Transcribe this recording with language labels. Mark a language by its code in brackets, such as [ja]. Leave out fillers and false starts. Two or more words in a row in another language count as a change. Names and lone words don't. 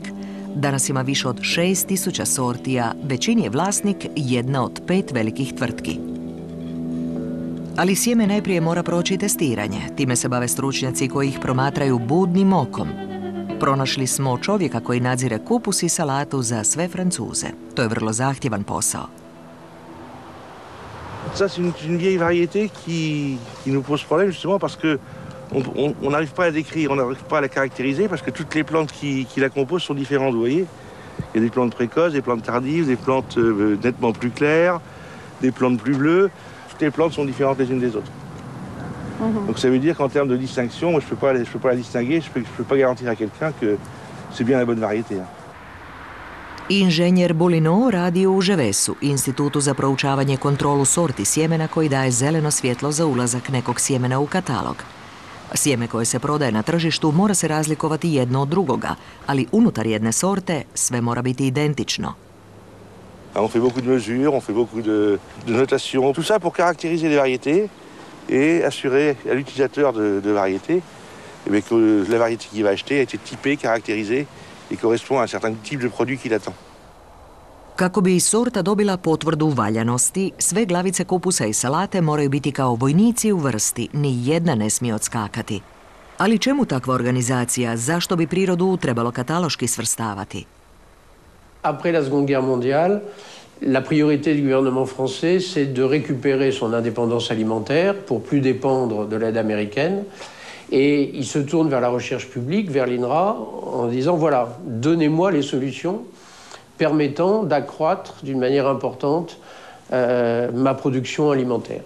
[hr] Danas ima više od 6000 sortija, većini je vlasnik jedna od 5 velikih tvrtki. Ali sjeme najprije mora proći testiranje, time se bave stručnjaci koji ih promatraju budnim okom. Pronašli smo čovjeka koji nadzire kupus i salatu za sve Francuze. To je vrlo zahtjevan posao. [fr] Ça, c'est une vieille variété qui nous pose problème justement parce que on n'arrive pas à la décrire, on n'arrive pas à la caractériser parce que toutes les plantes qui la composent sont différentes, vous voyez. Il y a des plantes précoces, des plantes tardives, des plantes nettement plus claires, des plantes plus bleues. Toutes les plantes sont différentes les unes des autres. Donc ça veut dire qu'en termes de distinction, moi, je peux pas la distinguer, je peux pas garantir à quelqu'un que c'est bien la bonne variété. [hr] Inženjer Boulino radi u Ževesu, institutu za proučavanje kontrolu sorti sjemena koji daje zeleno svjetlo za ulazak nekog sjemena u katalog. Sjeme koje se prodaje na tržištu mora se razlikovati jedno od drugoga, ali unutar jedne sorte sve mora biti identično. [fr] On fait beaucoup de mesures, on fait beaucoup de notations, tout ça pour caractériser les variétés et assurer à l'utilisateur de variétés que la variété qu'il va acheter a été typée, caractérisée et correspond à un certain type de produit qu'il attend. [hr] Kako bi sorta dobila potvrdu valjanosti, sve glavice kupusa i salate moraju biti kao vojnici u vrsti, ni jedna ne smije odskakati. Ali čemu takva organizacija? Zašto bi prirodu trebalo kataloški svrstavati? [fr] Après la Seconde Guerre mondiale, la priorité du gouvernement français, c'est de récupérer son indépendance alimentaire pour plus dépendre de l'aide américaine. Et il se tourne vers la recherche publique, vers l'INRA, en disant, voilà, donnez-moi les solutions permettant d'accroître d'une manière importante ma production alimentaire.